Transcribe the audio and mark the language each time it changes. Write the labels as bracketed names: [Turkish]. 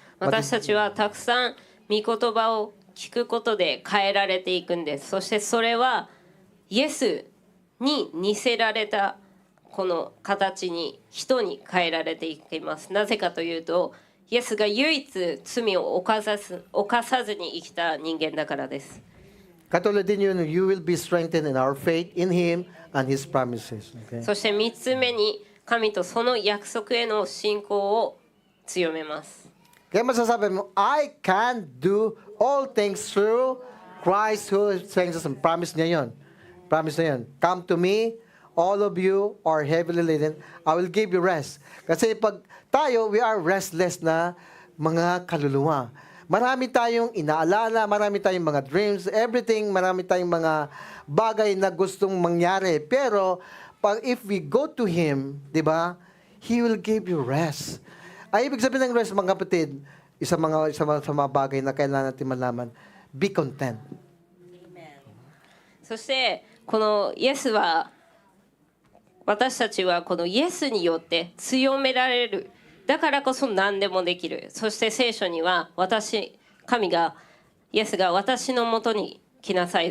[Japanese] 私たちはたくさん御言葉を聞くことで変えられていくんです。そしてそれはイエスに似せられたこの形に人に変えられていきます。なぜかというと、イエスが唯一罪を犯さずに生きた人間だからです。 [Filipino] Katulad din yun, [English] you will be strengthened in our faith in Him and His promises. Okay? [Japanese] そして3つ目に神とその約束への信仰を強めます。 [Filipino] Kaya masasabi mo, [English] I can do all things through Christ who strengthens us. [Filipino] Promise niya yun. Promise niya yun. [English] Come to me, all of you are heavily laden, I will give you rest. [Filipino] Kasi pag tayo, [English] we are restless [Filipino] na mga kaluluwa. Marami tayong inaalala, marami tayong mga dreams, everything, marami tayong mga bagay na gustong mangyari. Pero [English] if we go to Him, [Filipino] di ba, [English] He will give you rest. [Filipino] Ay, ibig sabihin ng rest, mga kapatid, sa mga bagay na kailangan natin malaman, [English] be content. [Japanese] そしてこのイエスは私たちはこのイエスによって強められる。だからこそ何でもできる。そして聖書には神がイエスが私のもとに来なさい。